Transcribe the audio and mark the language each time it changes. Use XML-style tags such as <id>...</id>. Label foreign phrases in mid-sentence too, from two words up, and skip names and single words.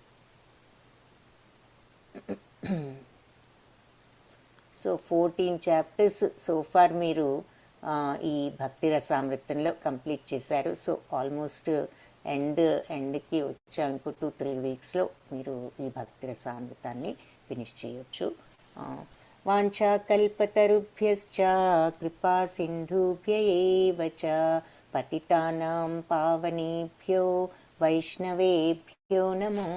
<te>సో 14</te> <en>chapters so far</en> <te>మీరు ఈ భక్తి రసామృతంలో కంప్లీట్ చేశారు. సో</te> <en>almost endకి</en> <te>వచ్చాం. ఇంకో 2-3 వీక్స్లో మీరు ఈ భక్తి రసామృతాన్ని ఫినిష్ చేయొచ్చు.</te> <sa>వాంఛాకల్పతరుభ్యశ్చ కృపా సింధుభ్య ఏవ చ పతితానాం పావనేభ్యో వైష్ణవేభ్యో నమో</sa>